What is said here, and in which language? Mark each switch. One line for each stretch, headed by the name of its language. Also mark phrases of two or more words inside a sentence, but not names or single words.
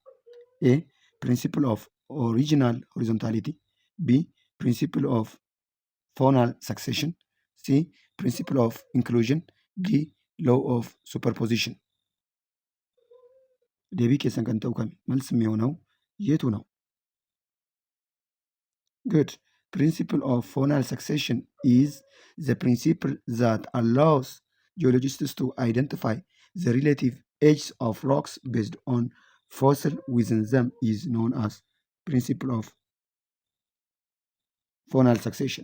English: A principle of original horizontality, B principle of phonal succession, C principle of inclusion, D law of superposition?
Oromo: deebii keessan kan ta'u kami?
Amharic: መልስ የሚሆነው የቱ ነው?
English: Good. Principle of phonal succession is the principle that allows geologists to identify the relative ages of rocks based on fossil within them is known as principle of phonal succession.